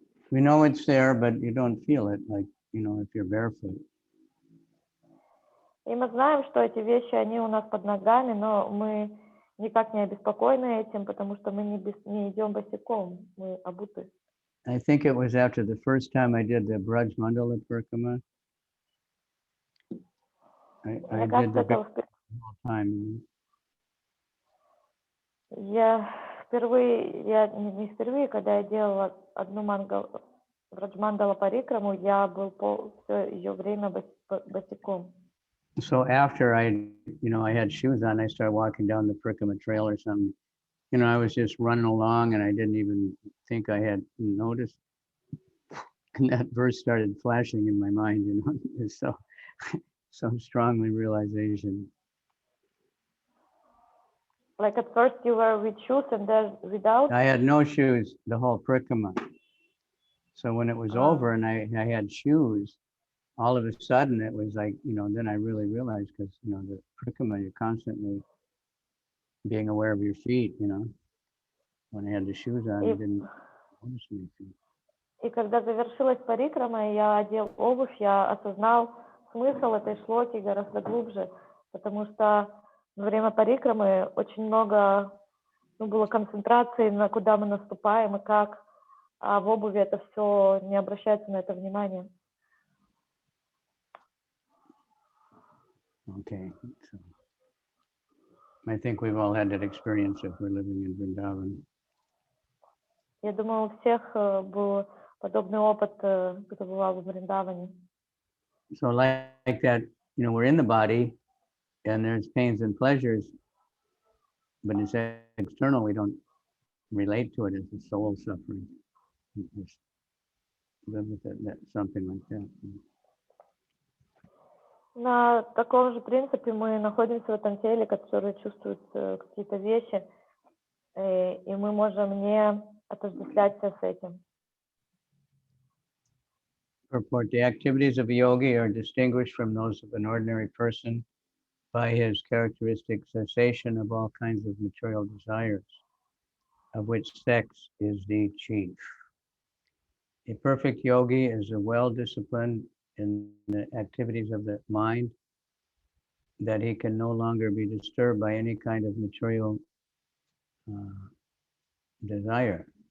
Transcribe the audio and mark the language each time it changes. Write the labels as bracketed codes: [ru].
[en] We know it's there, but you don't feel it, like, if you're barefoot. [ru] И мы знаем, что эти вещи, они у нас под ногами, но мы никак не обеспокоены этим, потому что мы не идем босиком, мы обуты. [en] I think it was after the first time I did the Braj Mandala Parikrama. I did the whole time. [ru] Я не впервые, когда я делала одну в Раджмандала Парикраму, я был все ее время босиком. [en] So after I had shoes on, I started walking down the Parikama trail or something. I was just running along and I didn't even think I had noticed. And that verse started flashing in my mind, It's so strongly realization. Like at first you were with shoes and then without? I had no shoes the whole Parikama. So when it was over and I had shoes, all of a sudden it was like, then I really realized because, the Parikama, you're constantly being aware of your feet, When I had the shoes on, I didn't notice my feet. [ru] И когда завершилась парикрама, и я одел обувь, я осознал смысл этой шлоки гораздо глубже, потому что во время парикрамы очень много было концентрации на куда мы наступаем и как, а в обуви это все не обращается на это внимание. [en] Okay, so I think we've all had that experience if we're living in Vrindavan. [ru] Я думаю, у всех был подобный опыт, кто бывал в Вриндаване. [en] So like that, we're in the body and there's pains and pleasures, but it's external. We don't relate to it as the soul suffering. Just live with it, something like that. [ru] На таком же принципе мы находимся в этом теле, которое чувствует какие-то вещи, и мы можем не отождествляться с этим. [en] Purport: the activities of a yogi are distinguished from those of an ordinary person by his characteristic cessation of all kinds of material desires, of which sex is the chief. A perfect yogi is a well-disciplined in the activities of the mind, that he can no longer be disturbed by any kind of material desire.